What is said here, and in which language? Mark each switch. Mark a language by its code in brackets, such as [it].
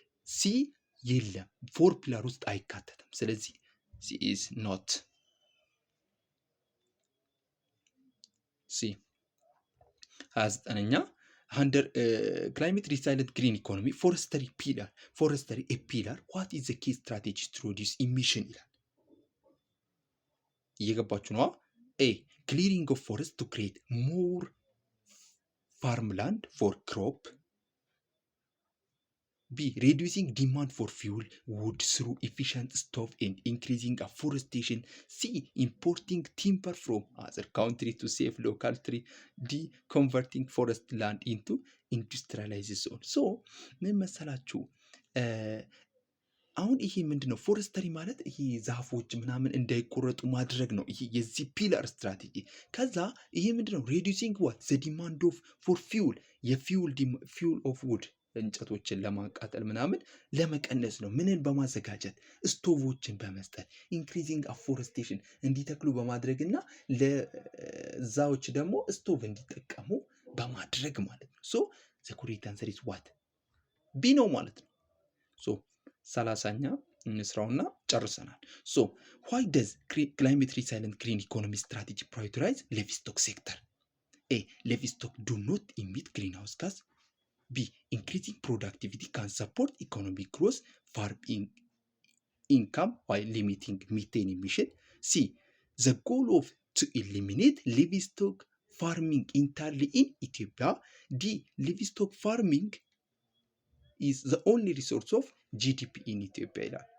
[en] ሲ [am] የለም፣ [en] ፎር ፒላር [am] ውስጥ አይካተትም። ስለዚህ [en] ሲ ኢዝ ኖት ሲ። 29ኛ under climate resilient green economy forestry a pillar what is the key strategy to reduce emission [am] ይላል። እየገባችሁ ነው? [en] A. clearing of forest to create more farmland for crop. B. reducing demand for fuel wood through efficient stove and increasing afforestation. C. importing timber from other countries to save local tree. D. converting forest land into industrialized zone. [am] so ምን መሰላችሁ አሁን ይሄ ምንድነው ፎረስተሪ ማለት ይሄ ዛፎች ምናምን እንዳይቆረጡ ማድረግ ነው። ይሄ የዚህ ፒላር ስትራቴጂ። ከዛ ይሄ ምንድነው [en] reducing what the demand of for fuel fuel of wood [am] እንጨቶችን ለማቃጠል ምናምን ለመቀነስ ነው። ምንን በማዘጋጀት ስቶቮችን በመስጠት [en] ኢንክሪዚንግ አፎረስቴሽን [am] እንዲተክሉ በማድረግና ለዛዎች ደግሞ ስቶቭ እንዲጠቀሙ በማድረግ ማለት ነው። [en] ሶ ዘ ኮሬክት አንሰር ኢዝ ዋት ቢ [am] ነው ማለት ነው። ሶ 30ኛ እንስራውና ጨርሰናል። [en] ሶ ዋይ ደዝ ክላይሜት ሪሳይለንት ግሪን ኢኮኖሚ ስትራቴጂ ፕራዮሪታይዝ ሊቭስቶክ ሴክተር? ኤ ሊቭስቶክ ዱ ኖት ኢሚት ግሪን ሃውስ ጋዝ. B. increasing productivity can support economic growth, farming income while limiting methane emission. C. the goal of to eliminate livestock farming entirely in Ethiopia. D. livestock farming is the only resource of GDP in Ethiopia.